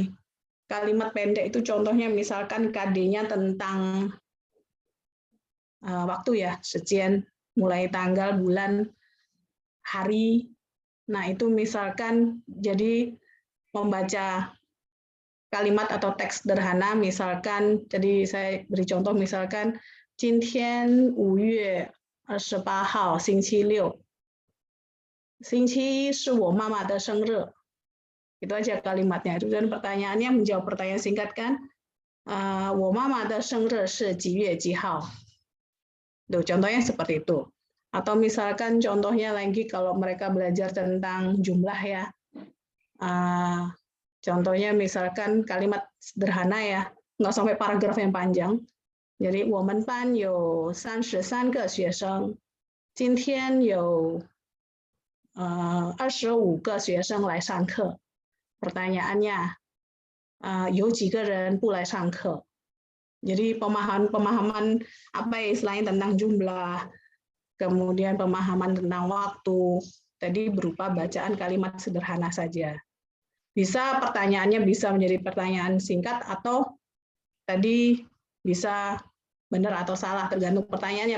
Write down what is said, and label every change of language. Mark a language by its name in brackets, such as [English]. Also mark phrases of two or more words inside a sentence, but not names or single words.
[Indonesian] Kalimat pendek itu contohnya misalkan KD-nya tentang waktu ya, sekian, mulai tanggal, bulan, hari. Nah itu misalkan jadi membaca kalimat atau teks sederhana, misalkan, jadi saya beri contoh misalkan, [Chinese] 今天5月28号星期六星期一是我妈妈的生日. [Indonesian] Itu aja kalimatnya. Dan pertanyaannya menjawab pertanyaan singkat kan. [Chinese] 我妈妈的生日是几月几号? [Indonesian] Tuh, contohnya seperti itu. Atau misalkan contohnya lagi kalau mereka belajar tentang jumlah ya. Contohnya misalkan kalimat sederhana ya, nggak sampai paragraf yang panjang. [Chinese] Jadi 我们班有33个学生，今天有25个学生来上课. Pertanyaannya, 有几个人不来上课? [Indonesian] Jadi pemahaman apa ya istilahnya tentang jumlah, kemudian pemahaman tentang waktu, tadi berupa bacaan kalimat sederhana saja. Bisa pertanyaannya bisa menjadi pertanyaan singkat atau tadi bisa benar atau salah, tergantung pertanyaannya.